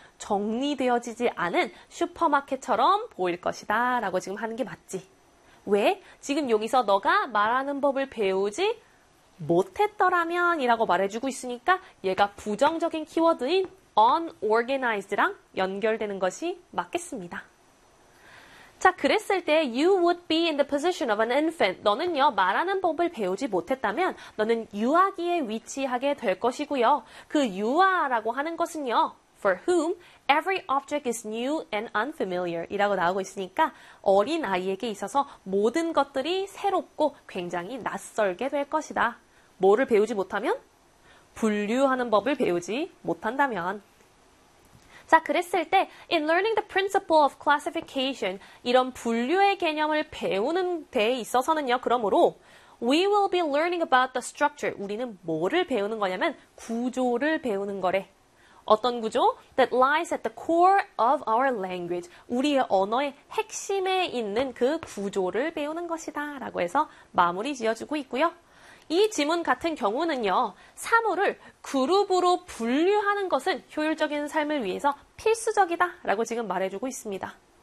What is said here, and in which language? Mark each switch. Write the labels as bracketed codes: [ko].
[ko] 정리되어지지 않은 슈퍼마켓처럼 보일 것이다 라고 지금 하는 게 맞지. 왜? 지금 여기서 너가 말하는 법을 배우지 못했더라면 이라고 말해주고 있으니까 얘가 부정적인 키워드인 unorganized랑 연결되는 것이 맞겠습니다. 자, 그랬을 때 [en] you would be in the position of an infant. [ko] 너는요, 말하는 법을 배우지 못했다면 너는 유아기에 위치하게 될 것이고요. 그 유아라고 하는 것은요, [en] For whom every object is new and unfamiliar [ko] 이라고 나오고 있으니까 어린 아이에게 있어서 모든 것들이 새롭고 굉장히 낯설게 될 것이다. 뭐를 배우지 못하면? 분류하는 법을 배우지 못한다면. 자, 그랬을 때 [en] in learning the principle of classification [ko] 이런 분류의 개념을 배우는 데 있어서는요, 그러므로 [en] we will be learning about the structure. [ko] 우리는 뭐를 배우는 거냐면 구조를 배우는 거래. 어떤 구조? [en] That lies at the core of our language. [ko] 우리의 언어의 핵심에 있는 그 구조를 배우는 것이다. 라고 해서 마무리 지어주고 있고요. 이 지문 같은 경우는요, 사물을 그룹으로 분류하는 것은 효율적인 삶을 위해서 필수적이다라고 지금 말해주고 있습니다.